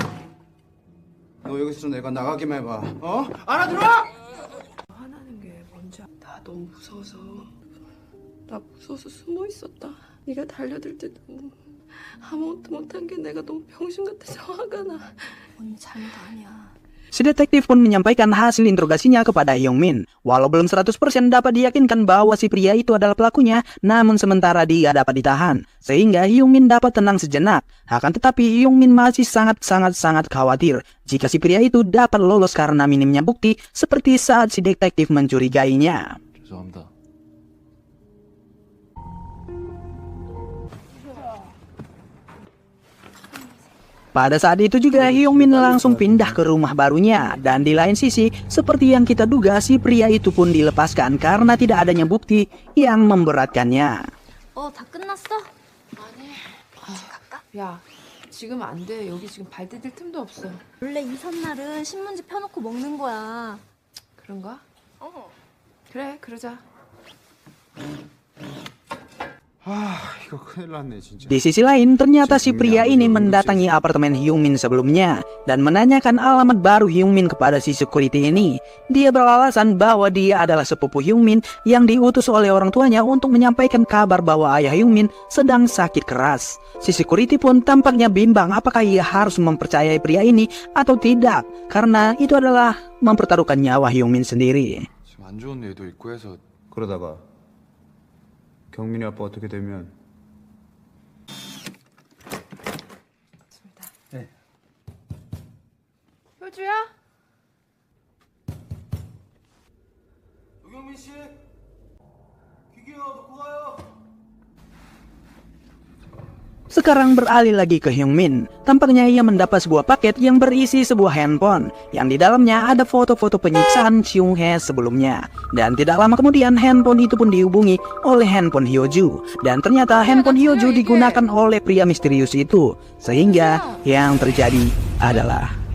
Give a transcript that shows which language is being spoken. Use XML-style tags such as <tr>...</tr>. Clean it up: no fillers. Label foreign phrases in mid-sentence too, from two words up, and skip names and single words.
<ko>너 여기서 내가 나가기만 해봐. 알아들어? 화나는 게 뭔지 나 너무 무서워서 나 무서워서 숨어 있었다. 네가 달려들 때 너무 아무것도 못한 게 내가 너무 병신 같아서 화가 나. 언니 잘못 아니야.</ko> <id>Si detektif pun menyampaikan hasil interogasinya kepada Hyungmin. Walau belum 100% dapat diyakinkan bahwa si pria itu adalah pelakunya, namun sementara dia dapat ditahan, sehingga Hyungmin dapat tenang sejenak. Akan tetapi Hyungmin masih sangat khawatir jika si pria itu dapat lolos karena minimnya bukti seperti saat si detektif mencurigainya.</id> <ko>죄송합니다.</ko> <id>Pada saat itu juga Hyungmin langsung pindah ke rumah barunya. Dan di lain sisi, seperti yang kita duga, si pria itu pun dilepaskan karena tidak adanya bukti yang memberatkannya.</id> <ko>다 끝났어? 야, 지금 안 돼. 여기 지금 발 디딜 틈도 없어. 원래 이 선날은 신문지 펴놓고 먹는 거야. 그런가? 그래, 그러자. 이거 큰일 났네 진짜.</ko> <id>Di sisi lain, ternyata si pria ini mendatangi apartemen Hyungmin sebelumnya dan menanyakan alamat baru Hyungmin kepada si security ini. Dia beralasan bahwa dia adalah sepupu Hyungmin yang diutus oleh orang tuanya untuk menyampaikan kabar bahwa ayah Hyungmin sedang sakit keras. Si security pun tampaknya bimbang apakah ia harus mempercayai pria ini atau tidak, karena itu adalah mempertaruhkan nyawa Hyungmin sendiri.</id> <ko>지금 안 좋은 일도 있고 해서 그러다가 경민이 아빠 어떻게 되면 네. 효주야? 노경민 씨, 기계요, 놓고 가요.</ko> <id>Sekarang beralih lagi ke Hyungmin. Tampaknya ia mendapat sebuah paket yang berisi sebuah handphone yang di dalamnya ada foto-foto penyiksaan Seung-hae sebelumnya. Dan tidak lama kemudian handphone itu pun dihubungi oleh handphone Hyoju. Dan ternyata handphone Hyoju digunakan oleh pria misterius itu. Sehingga yang terjadi adalah</id>